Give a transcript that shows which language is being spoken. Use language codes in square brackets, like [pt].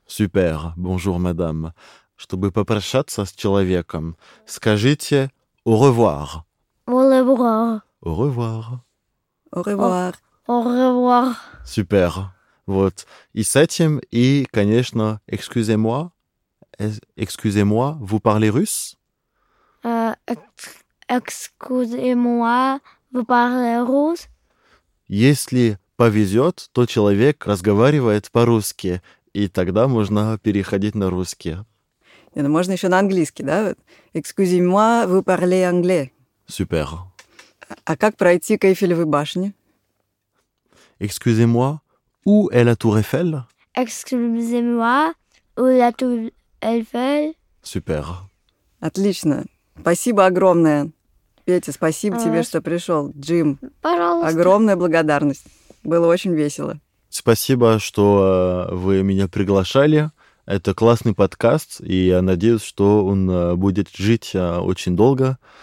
[ru] Супер, «бонжур, мадам». Чтобы попрощаться с человеком, скажите [fr] «au revoir». «Au revoir». «Au revoir». «Au revoir». «Au revoir». [ru] Супер. Вот. И с этим, и, конечно, «excusez-moi». [fr] «Excusez-moi, vous parlez russe?» «Excusez-moi, vous parlez russe?» [ru] Если повезет, то человек разговаривает по-русски, и тогда можно переходить на русский. Не, ну можно еще на английский, да? [fr] «Excusez-moi, vous parlez anglais?» [ru] Супер. А как пройти к Эйфелевой башне? [fr] «Excusez-moi, où est la tour Eiffel?» «Excusez-moi, où est la tour Eiffel?» [ru] Супер. Отлично. Спасибо огромное. Петя, спасибо тебе, что пришел. Джим, пожалуйста. Огромная благодарность. Было очень весело. Спасибо, что вы меня приглашали. Это классный подкаст, и я надеюсь, что он будет жить очень долго.